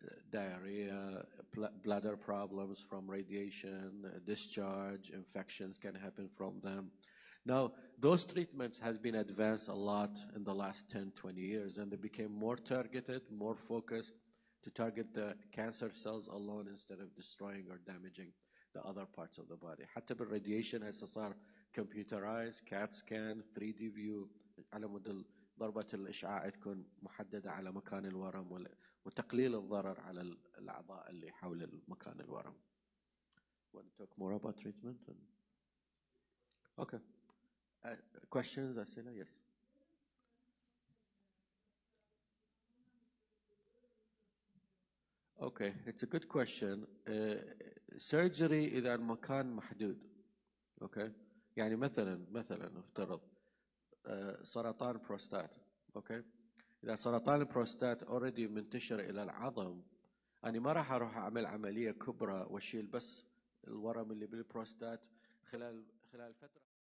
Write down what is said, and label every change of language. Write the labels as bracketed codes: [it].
[en] diarrhea, bladder problems from radiation, discharge, infections can happen from them. Now, those treatments has been advanced a lot in the last 10, 20 years, and they became more targeted, more focused to target the cancer cells alone instead of destroying or damaging the other parts of the body. [ar] حتى بالradiation هسه صار computerized, CAT scan, 3D view على مود ضربة الإشعاع تكون محددة على مكان الورم وتقليل الضرر على الأعضاء اللي حول المكان الورم. [en] Want to talk more about treatment? Okay. Questions, Asila? Yes. Okay, it's a good question. [ar] Surgery إذا المكان محدود. Okay. يعني مثلا افترض سرطان بروستات. Okay. إذا سرطان البروستات already منتشر إلى العظم، أنا ما راح أروح أعمل عملية كبرى وأشيل بس الورم اللي بالبروستات خلال فترة.